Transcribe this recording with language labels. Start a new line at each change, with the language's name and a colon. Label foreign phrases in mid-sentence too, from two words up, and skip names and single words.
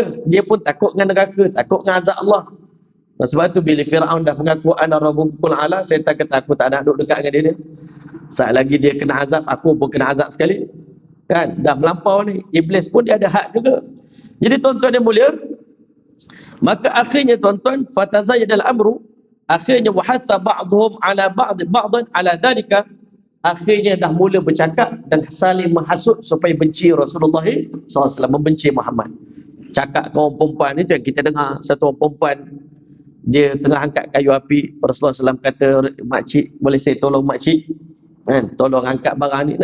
Malay: Dia pun takut dengan neraka, takut dengan azab Allah. Sebab tu bila Fir'aun dah mengaku
Arabic: أنا ربكم الأعلى,
Malay: syaitan kata aku tak nak duduk dekat dengan dia. Saat lagi dia kena azab, aku pun kena azab sekali. Kan? Dah melampau ni. Iblis pun dia ada hak juga. Jadi tuan-tuan yang mulia, maka akhirnya tuan-tuan,
Arabic: فتزايد الأمر,
Malay: akhirnya
Arabic: وحث بعضهم على بعض على ذلك,
Malay: akhirnya dah mula bercakap dan saling menghasut supaya benci Rasulullah SAW, membenci Muhammad. Cakap kaum perempuan ni tu yang kita dengar, satu orang perempuan dia tengah angkat kayu api, Rasulullah SAW kata, makcik boleh saya tolong makcik kan, tolong angkat barang ni.